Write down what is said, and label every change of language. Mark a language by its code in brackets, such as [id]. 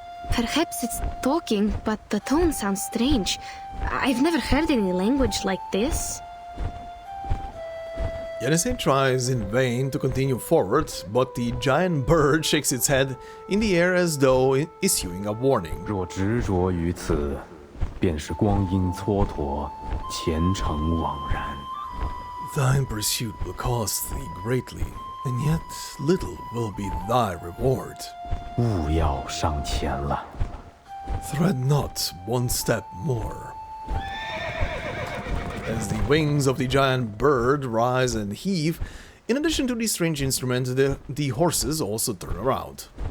[en] Perhaps it's talking, but the tone sounds strange. I've never heard any language like this. Yanisei tries in vain to continue forward, but the giant bird shakes its head in the air as though issuing a warning. [zh] 若执着于此，便是光阴蹉跎，前程枉然。 [en] Thine pursuit will cost thee greatly, and yet little will be thy reward. [zh] 勿要上前了。 [en] Tread not one step more. As the wings of the giant bird rise and heave, in addition to the strange instrument, the horses also turn around.